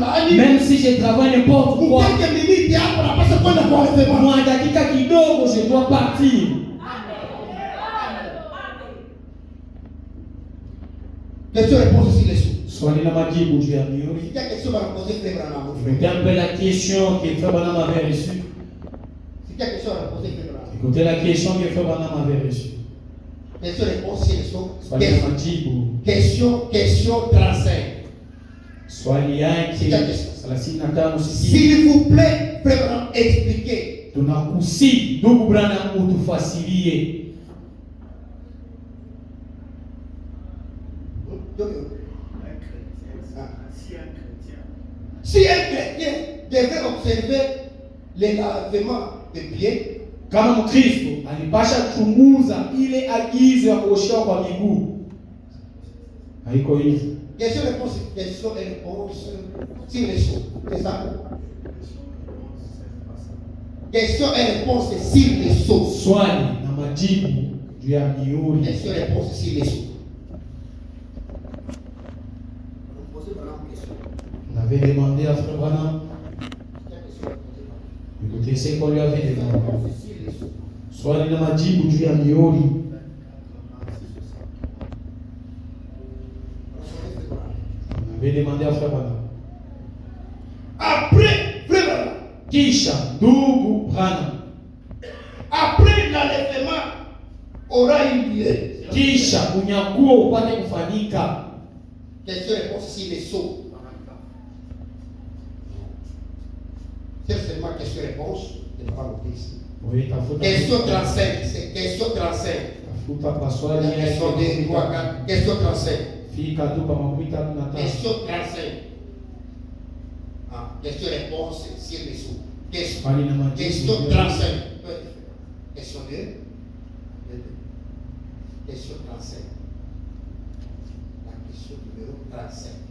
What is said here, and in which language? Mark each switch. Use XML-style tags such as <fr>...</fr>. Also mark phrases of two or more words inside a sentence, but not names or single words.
<fr>Même si je travaille n'importe quoi, moi</fr> <sw>dakika kidogo</sw> <fr>je dois partir. Question-réponse ici les sous.</fr> <sw>Swali la majibu juu ya mioyo.</sw> <fr>Il y a question à poser frère Branham. Écoutez un peu la question que Frère Branham avait reçue. Il y a question à poser frère Branham. Écoutez la question que Frère Branham avait reçue. Question-réponse ici les sous.</fr> <sw>Swali la majibu.</sw> <fr>Question 35.</fr> <sw>Swali yake 35</sw> <fr>S'il vous plaît, frère Branham, expliquez.</fr> <sw>Tunakusi ndugu Branham utufasilie.</sw> <fr>Si un chrétien devait observer les lavements de pieds,</fr> <sw>kama Mkristo alipasha chunguza ile agizo ya kuoshewa kwa miguu, haiko hivi.</sw> <fr>Question-réponse sur les choses. C'est ça? Question et réponse sur les choses.</fr> <sw>Swali na majibu juu ya mihuri.</sw> <fr>Question-réponse sur les choses. On avait demandé à Frère Branham. Écoutez ce qu'on lui avait demandé.</fr> <sw>Swali na majibu juu ya mihuri.</sw> <fr>On avait demandé à Frère Branham. Après, Frère Branham.</fr> <sw>Kisha ndugu Branham.</sw> <fr>Après l'enlèvement aura eu lieu.</fr> <sw>Kisha unyakuo upate kufanyika.</sw> <fr>Question-réponse sur les sceaux. C'est seulement question-réponse. Je ne vais pas noter ici.</fr> <sw>Oui, tafuta.</sw> <fr>Question 35. C'est question 35.</fr> <sw>Tafuta paswali ya</sw> <fr>Question 2, 3, 4. Question 35.</fr> <sw>Fika tu pa makumi tatu na tano.</sw> <fr>Question 35. Ah, question-réponse sur les sceaux. Question 35. Question 2. Question 35. La question numéro 35.</fr>